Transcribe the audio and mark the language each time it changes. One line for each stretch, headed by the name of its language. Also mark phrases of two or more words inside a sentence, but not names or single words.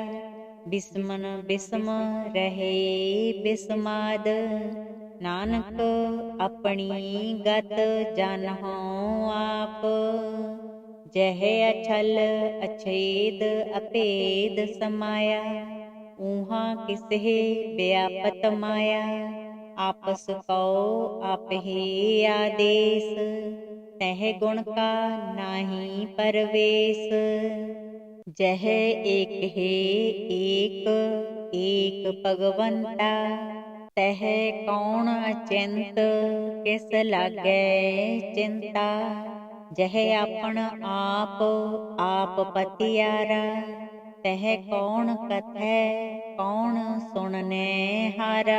Punjabi: ਬਿਸਮਨ ਬਿਸਮ ਰਹੇ ਬਿਸਮਾਦ, ਨਾਨਕ ਆਪਣੀ ਗਤ ਜਾਨਹੁ ਆਪ। ਜਹ ਅਛਲ ਅਛੇਦ ਅਭੇਦ ਸਮਾਇਆ, ਊਹਾਂ ਕਿਸਹਿ ਵਿਆਪਤ ਮਾਇਆ। ਆਪਸ ਕਉ ਆਪਹਿ ਆਦੇਸ, ਤਹ ਗੁਣ ਕਾ ਨਾਹੀ ਪਰਵੇਸ। ਜਹ ਏਕ ਹੈ ਏਕ ਏਕ ਭਗਵੰਤਾ, ਤਹ ਕੌਨ ਅਚਿੰਤ ਕਿਸ ਲਾਗੈ ਚਿੰਤਾ। ਜਹ ਆਪਨ ਆਪ ਆਪ ਪਤੀਆਰਾ, ਤਹ ਕੌਨ ਕਥੈ ਕੌਨ ਸੁਨਨੇ ਹਾਰਾ।